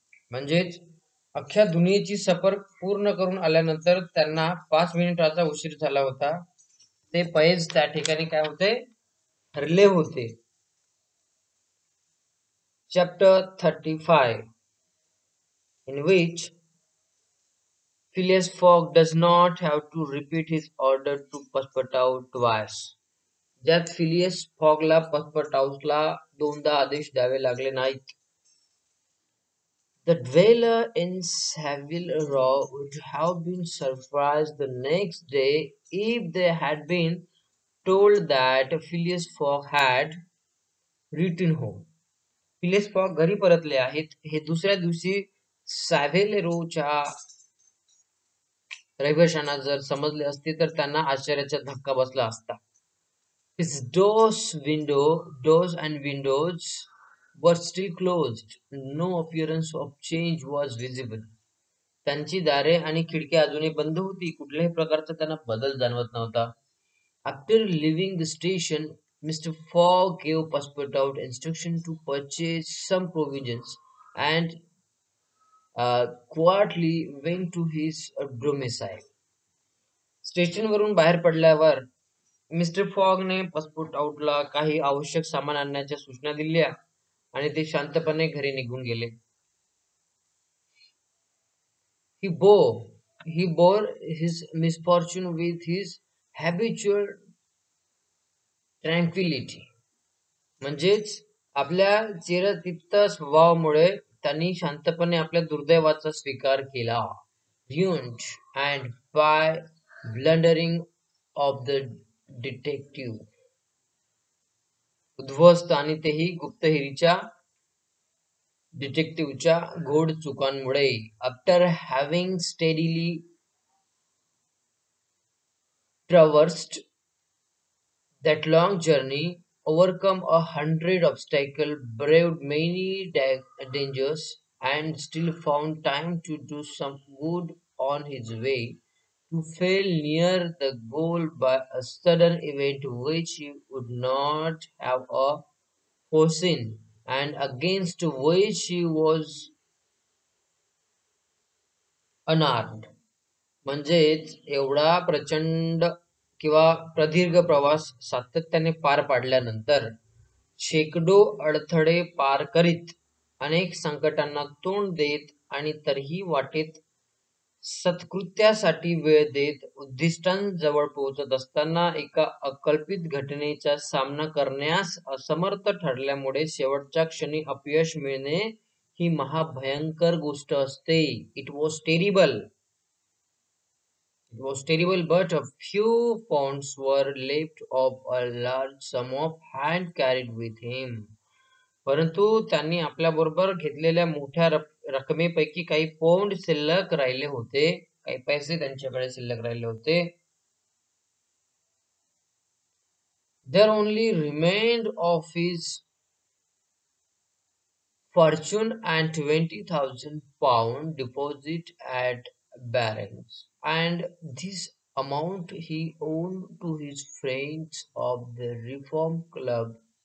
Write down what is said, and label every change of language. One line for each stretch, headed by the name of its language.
Marathi: म्हणजेच अख्ख्या दुनियेची सफर पूर्ण करून आल्यानंतर त्यांना 5 मिनिटाचा उशीर झाला होता. ते पैज त्या ठिकाणी काय होते, हरले होते.
English: Chapter 35, in which Phileas Fogg does not have to repeat his order to Passepartout twice.
Marathi: ज्यात फिलियस फॉगला पासपोर्टाउटला दोनदा आदेश द्यावे लागले नाहीत.
English: The dweller in Savile Row would have been surprised the next day if they had been told that Phileas Fogg had returned home.
Marathi: Phileas fog घरी परतले आहेत हे दुसऱ्या दिवशी सॅव्हेल रोच्या रहिवाशांना जर समजले असते तर त्यांना आश्चर्याचा धक्का बसला असता.
English: His doors and windows were still closed. No appearance of change was visible.
Marathi: त्यांची दारे आणि खिडक्या अजूनही बंद होती. कुठल्याही प्रकारचा त्यांना बदल जाणवत नव्हता.
English: After leaving the station, Mr. Fogg gave Passepartout instruction to purchase some provisions and quietly went to his domicile.
Marathi: स्टेशनवरून बाहेर पडल्यावर मिस्टर फॉगने पासपोर्ट आउटला काही आवश्यक सामान आणण्याच्या सूचना दिल्या आणि ते शांतपणे घरी निघून गेले.
English: He bore he bore his misfortune with his habitual tranquility.
Marathi: म्हणजेच आपल्या चिरतिक्त स्वभावामुळे त्यांनी शांतपणे आपल्या दुर्दैवाचा स्वीकार केला.
English: Ruined and by blundering of the detective.
Marathi: उद्ध्वस्त आणि तेही गुप्तहेरीच्या डिटेक्टिव्हच्या घोड चुकांमुळे.
English: After having steadily traversed that long journey, overcome 100 obstacles, braved many dangers, and still found time to do some good on his way, to fail near the goal by a sudden event which he would not have foreseen, and against which he was unarmed.
Marathi: म्हणजेच एवढा प्रचंड किंवा प्रदीर्घ प्रवास सातत्याने पार पाडल्यानंतर शेकडो अडथळे पार करीत अनेक संकटांना तोंड देत आणि तरीही वाटेत सत्कृत्यासाठी वेळ देत उद्दिष्टांजवळ पोहोचत असताना एका अकल्पित घटनेचा सामना करण्यास असमर्थ ठरल्यामुळे शेवटच्या क्षणी अपयश मिळणे ही महाभयंकर गोष्ट असते.
English: It was terrible. It was terrible, but a few pounds were left of a large sum of hand carried with him.
Marathi: परंतु त्यांनी आपल्याबरोबर घेतलेल्या मोठ्या रकमेपैकी काही पौंड शिल्लक राहिले होते. काही पैसे त्यांच्याकडे शिल्लक राहिले होते.
English: There only remained of his fortune and 20,000 pound deposit at Barron's, and this amount he owed to his friends of the Reform Club.